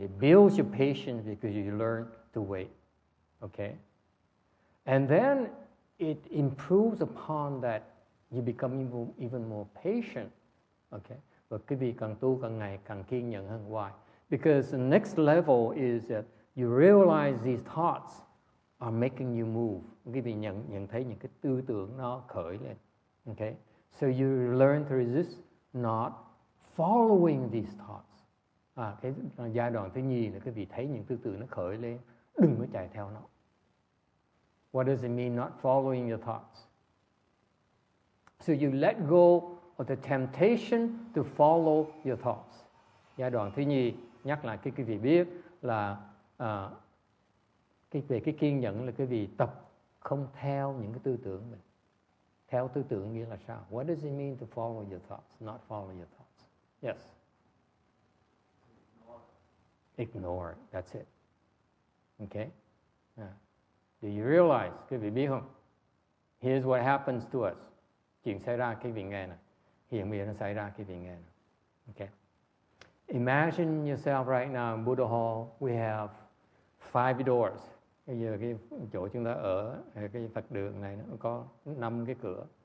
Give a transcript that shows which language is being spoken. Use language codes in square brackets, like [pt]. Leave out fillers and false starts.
[en] It builds your patience because you learn to wait. Okay, and then it improves upon that. You become even more patient. [vi] Okay, và quý vị càng tu càng ngày càng kiên nhẫn hơn. [en] Why? Because the next level is that you realize these thoughts are making you move. [vi] Quý vị nhận thấy những cái tư tưởng nó khởi lên. [en] Okay, so you learn to resist not following these thoughts. [vi] Cái giai đoạn thứ nhì là quý vị thấy những tư tưởng nó khởi lên, đừng có chạy theo nó. [en] What does it mean not following your thoughts? So you let go of the temptation to follow your thoughts. [vi] Giai đoạn thứ nhì, nhắc lại cái quý vị biết là về cái kiên nhẫn là quý vị tập không theo những cái tư tưởng mình. Theo tư tưởng nghĩa là sao? [en] What does it mean to follow your thoughts, not follow your thoughts? Yes. Ignore. That's it. Okay. Do you realize? [vi] Quý vị biết không? [en] Here's what happens to us. [vi] Chuyện xảy ra quý vị nghe này. Hiện bây giờ nó xảy ra quý vị nghe này. Okay. [en] Imagine yourself right now in Buddha Hall. We have 5 doors. [vi] Bây giờ cái chỗ chúng ta ở, cái Phật đường này nó có 5 cái cửa.